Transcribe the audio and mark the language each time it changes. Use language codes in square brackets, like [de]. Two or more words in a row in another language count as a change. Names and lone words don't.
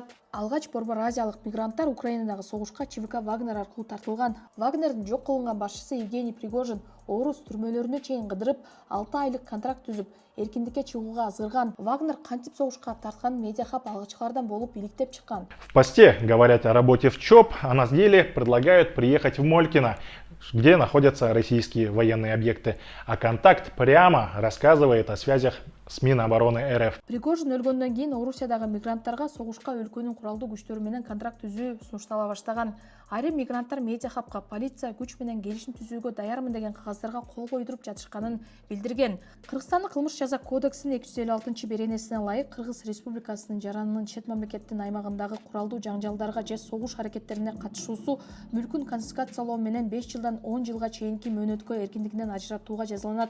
[ky] Алгач борбор азиялык мигранттар Украинадагы согушка ЧВК Вагнер аркылуу тартылган. Вагнердин жок кылынган башчысы Евгений Пригожин орус түрмөлөрүнө чейин кыдырып, 6 айлык контракт түзүп, эркиндикке чыгууга азгырган. Вагнер кантип согушка тартканын Медиа хаб алгачкылардан болуп иликтеп чыккан. [ru] В посте говорят о работе в ЧОП, а на деле предлагают приехать в Молькино, где находятся российские военные объекты. А контакт прямо рассказывает о связях с Минобороны РФ. [ky] Пригожин өлгөндөн кийин Орусиядагы мигранттарга согушка өлкөнүн куралдуу күчтөрү менен контракт түзүү сунуштала баштаган. Айрым мигранттар Медиа хабка полиция күч менен келишим түзүүгө даярмын деген кагаздарга кол койдуруп жатышканын билдирген. Кыргызстандын кылмыш жаза кодексинин 256-беренесине ылайык Кыргыз Республикасынын жаранынын чет мамлекеттин аймагындагы куралдуу жаңжалдарга же согуш аракеттерине катышуусу мүлкүн конфискациялоо менен 5 жылдан 10 жылга чейинки мөөнөткө эркиндигинен ажыратууга жазаланат.